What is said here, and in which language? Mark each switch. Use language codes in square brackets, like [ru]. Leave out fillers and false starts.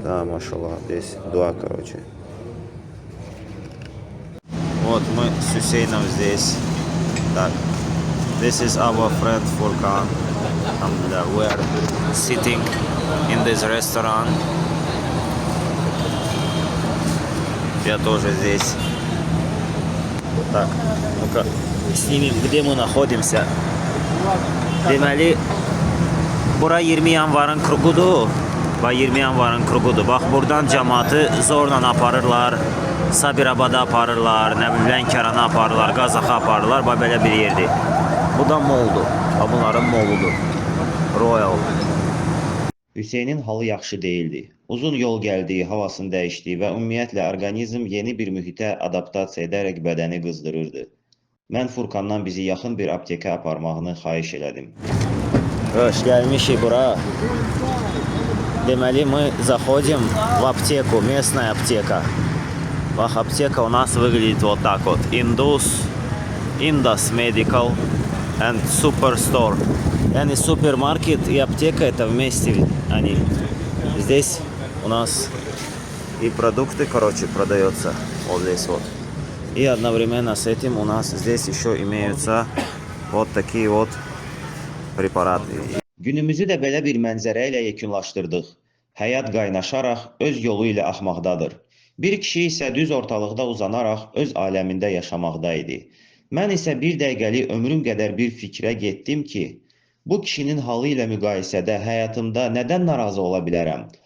[ru] Машаллах, здесь дуа, короче. Вот мы с Хусейном здесь. [en] Так, this is our friend Furkan. Alhamdulillah, we are sitting in this restaurant. [ru] Я тоже здесь. Так, ну-ка, снимем, где мы находимся. [az] Deməli, bura 20 yanvarın kruqudur. Və 20 yanvarın kruqudur. Bax, buradan cəmaatı zorla aparırlar, Sabirabada aparırlar, nə bilim, Lənkərana aparırlar, Qazaxa aparırlar. Bax, belə bir yerdir. Bu da moldur. Bunların moludur. Royal. Hüseynin halı yaxşı deyildi. Uzun yol gəldiyi, havasını dəyişdiyi və ümumiyyətlə orqanizm yeni bir mühitə adaptasiya edərək bədəni qızdırırdı. Mən Furkandan bizi yaxın bir aptekə aparmağını xahiş elədim. Hoş gəlmişik bura. [ru] Deməli, мы заходим в аптеку, местная аптека. Бах, аптека у нас выглядит вот так вот. [en] Indus Medical and Superstore. [ru] Yani супермаркет и аптека это вместе. Они здесь у нас и продукты, короче, продается вот здесь вот. И одновременно с этим у нас здесь еще имеются вот такие вот препараты. [az] Günümüzü də belə bir mənzərə ilə yekunlaşdırdıq. Həyat qaynaşaraq öz yolu ilə axmaqdadır. Bir kişi isə düz ortalıqda uzanaraq öz aləmində yaşamaqda idi. Mən isə bir dəqiqəlik ömrüm qədər bir fikrə getdim ki, bu kişinin halı ilə müqayisədə həyatımda nədən narazı ola bilərəm?